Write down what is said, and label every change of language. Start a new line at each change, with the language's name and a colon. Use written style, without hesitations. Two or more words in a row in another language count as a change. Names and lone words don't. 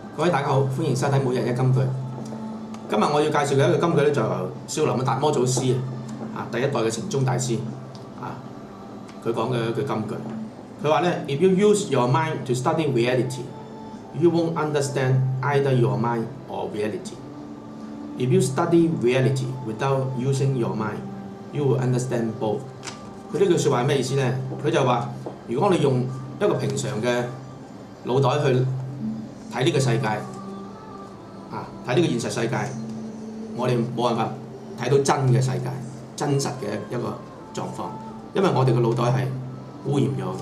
Cantonese: 各位大家好，歡迎收睇每日一金句。今日我要介紹嘅一個金句咧，就係少林嘅達摩祖師第一代嘅禪宗大師佢講嘅一句金句。佢話咧
English: ：If you use your mind to study reality, you won't understand either your mind or reality. If you study reality without using your mind, you will understand both.
Cantonese: 佢呢句説話係咩意思咧？佢就話：如果我哋用一個平常嘅腦袋去睇呢個世界，睇呢個現實世界，我哋冇辦法睇到真嘅世界、真實嘅一個狀況，因為我哋個腦袋係污染咗。